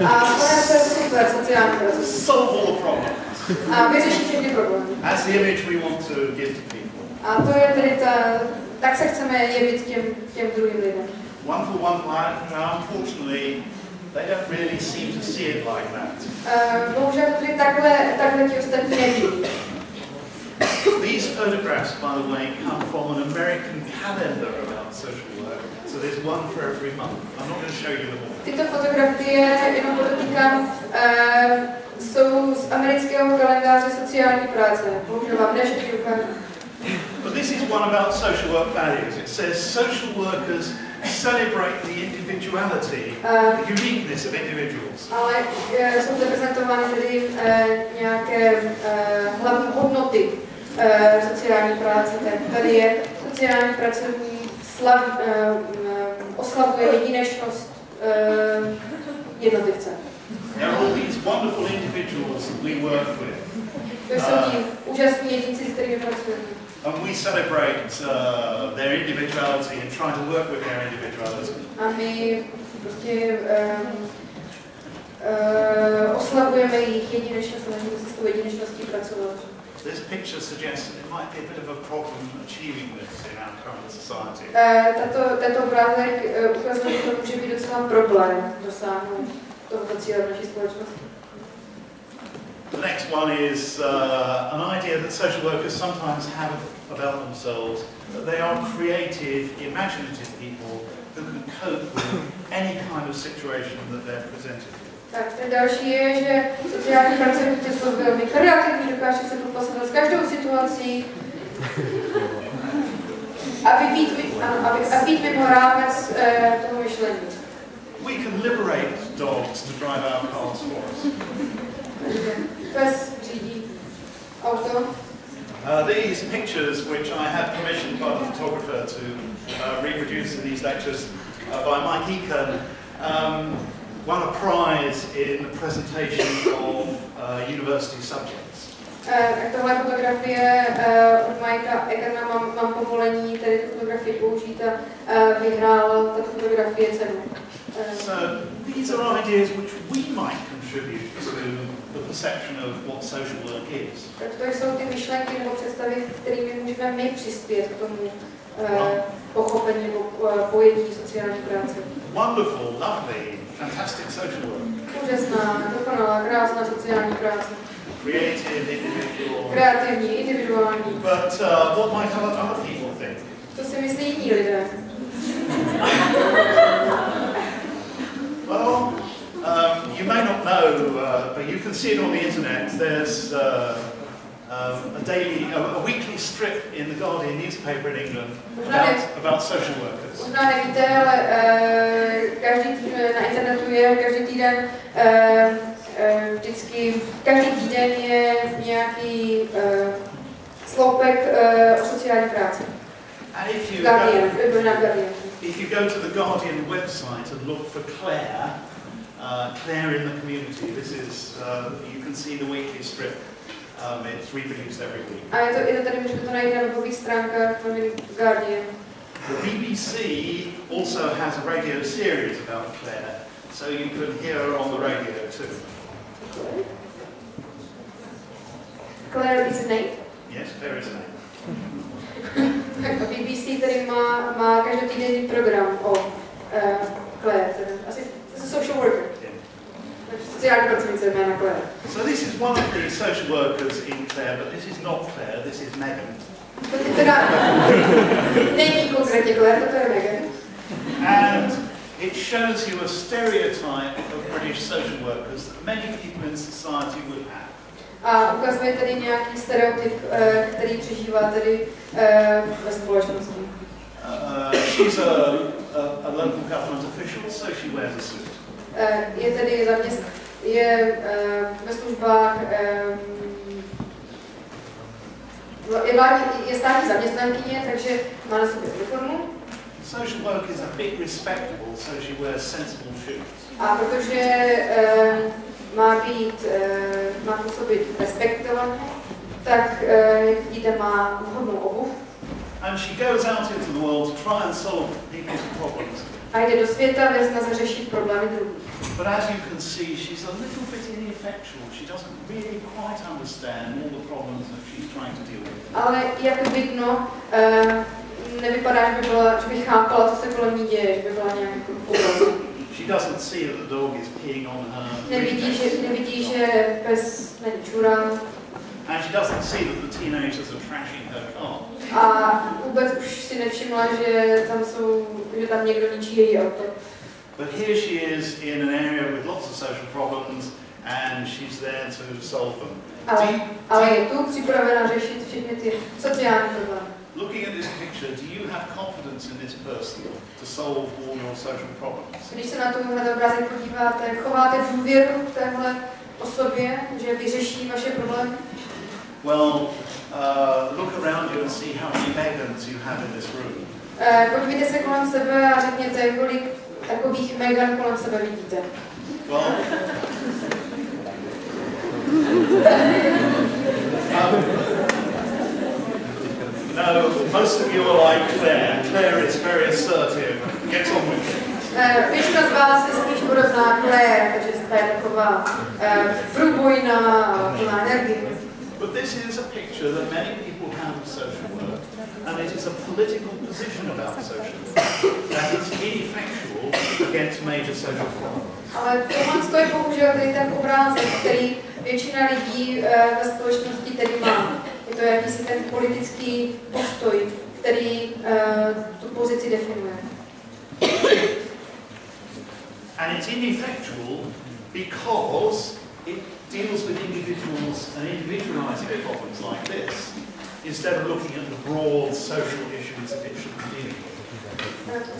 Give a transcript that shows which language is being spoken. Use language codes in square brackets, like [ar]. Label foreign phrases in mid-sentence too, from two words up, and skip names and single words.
[cs] A stane se super sociální pracovník. [en] Solve all the problems. [cs] A vyřeší všechny problémy. [en] That's the image we want to give to people. [cs] A to je tedy tak se chceme jevit těm druhým lidem. [en] One for one client, unfortunately, they don't really seem to see it like that. [cs] Bohužel to tedy takhle ti ostatní nevidí. [en] These photographs, by the way, come from an American calendar about social work. So there's one for every month. I'm not going to show you them all. [cs] Tyto fotografie, jenom podotýkám, jsou z amerického kalendáře sociální práce. Bohužel vám neřekli ukážu. [en] But this is one about social work values. It says social workers celebrate the individuality, the uniqueness of individuals. [cs] Ale jsou zde prezentovány tedy nějaké hlavní hodnoty sociální práce. Tady je sociální pracovník oslavuje jedinečnost jednotlivce. [en] There are all these wonderful individuals that we work with. [cs] To jsou ti úžasní jedinci, s kterými pracujeme. [en] And we celebrate their individuality and try to work with their individuality. [cs] A my prostě oslavujeme jejich jedinečnost a snažíme se s tou jedinečností pracovat. [en] this picture suggests that it might be a bit of a problem achieving this in our current society. [cs] Tento obrázek ukazuje, že to může být docela problém dosáhnout tohoto cíle v naší společnosti. [en] The next one is an idea that social workers sometimes have about themselves, that they are creative, imaginative people who can cope with any kind of situation that they're presented with. [cs] Tak ten další je, že sociální pracovníci jsou velmi kreativní, dokáží se popasovat s každou situací a být mimo rámec toho myšlení. [en] We can liberate dogs to drive our cars for us. [cs] Pes řídí auto. [en] These pictures, which I had permission by the photographer to reproduce in these lectures by Mike Eakin, won a prize in the presentation of university subjects. [cs] Tohle fotografie od Mikea Eakina mám povolení tady tu fotografii použít a vyhrál tato fotografie cenu. [en] So these are ideas which we might contribute to the perception of what social work is. [cs] Tak to jsou ty myšlenky nebo představy, kterými můžeme my přispět k tomu pochopení nebo pojetí sociální práce. [en] Wonderful, lovely, fantastic social work. [cs] Úžasná, dokonalá, krásná sociální práce. [en] Creative, individual. [cs] Kreativní, individuální. [en] But what might other people think? [cs] Co si myslí jiní lidé? [en] Well, you may not know, but you can see it on the internet. There's a weekly strip in the Guardian newspaper in England about social workers. [cs] Možná nevíte, ale na internetu je každý týden každý týden je nějaký sloupek o sociální práci. [en] And if you go to the Guardian website and look for Claire, Claire in the community, this is, you can see the weekly strip. It's reproduced every week. [cs] A je to tady, můžete to najít na webových stránkách Guardian. [en] The BBC also has a radio series about Claire, so you can hear her on the radio too. Claire is a name? Yes, Claire is a name. [cs] BBC tady má každotýdenní program o Claire, asi [en] social worker. [cs] Sociální pracovnice jména Claire. [en] So this is one of the social workers in Claire, but this is not Claire, this is Megan. [cs] To teda není konkrétně Claire, toto je Megan. [en] And it shows you a stereotype of British social workers that many people in society would have. [cs] A ukazuje tady nějaký stereotyp, který přežívá tady ve společnosti. [en] She's a local government official, so she wears a suit. [cs] Je tedy ve službách, je státní zaměstnankyně, takže má na sobě uniformu. [en] Social work is a bit respectable, so she wears sensible shoes. [cs] A protože má působit respektovaně, tak jak vidíte, má vhodnou obuv. [en] And she goes out into the world to try and solve people's problems. [cs] A jde do světa ve snaze řešit problémy druhých. [en] But as you can see, she's a little bit ineffectual. She doesn't really quite understand all the problems that she's trying to deal with. [cs] Ale jak vidno, nevypadá, že by chápala, co se kolem ní děje, že by byla nějak obrazná. [en] She doesn't see that the dog is peeing on her. [cs] Nevidí, že pes není čurán. [en] And she doesn't see that the teenagers are trashing her car. [cs] A vůbec už si nevšimla, že tam někdo ničí její auto. [en] But here she is in an area with lots of social problems, and she's there to solve them. [cs] Ale je tu připravena řešit všechny ty sociální problémy. [en] Looking at this picture, do you have confidence in this person to solve all your social problems? [cs] Když se na tenhle obrázek podíváte, chováte důvěru téhle osobě, že vyřeší vaše problémy? [en] Well, look around you and see how many Megans you have in this room. [cs] Podívejte se kolem sebe a řekněte, kolik takových Megan kolem sebe vidíte. [en] Well, no, most of you are like Claire. Claire is very assertive. Get on with it. [cs] Většina z vás je spíš podobná Claire, takže jste taková průbojná a plná energie. [en] But this is a picture that many people have of social work, and it is a political position about social work, that it's ineffectual against major social problems. [cs] Ale tohle je bohužel tady ten obrázek, který většina lidí ve společnosti tedy má. Je to jakýsi ten politický postoj, který tu pozici definuje. [en] And it's ineffectual because it deals with individuals and individualizing problems like this, instead of looking at the broad social issues that it should be dealing with.